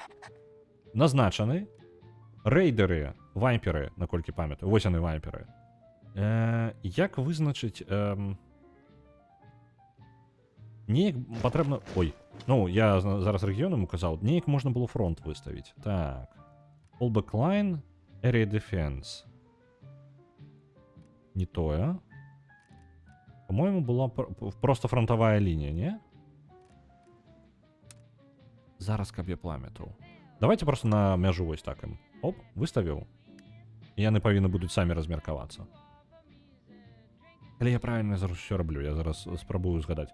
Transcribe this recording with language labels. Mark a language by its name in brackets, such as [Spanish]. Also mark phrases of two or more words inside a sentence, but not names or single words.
[Belarusian] Назначаны рэйдеры, вампіры, наколькі памятаю. Вось яны вампіры. Як вызначыць... Неяк патрэбна... Ой, ну, я зараз рэгіёнам указаў. Неяк можна было фронт выставіць. Так. [English] Fallback line, area defense. [Belarusian] Не тое. [Russian] По-моему, была просто фронтовая лінія, не? [Belarusian] Зараз, каб я памятаў. Давайте просто на мяжу вось так ім. Оп, выставіў. І яны павінны будуць самі размеркавацца. Але я правильно зараз усё раблю, я зараз спрабую згадаць.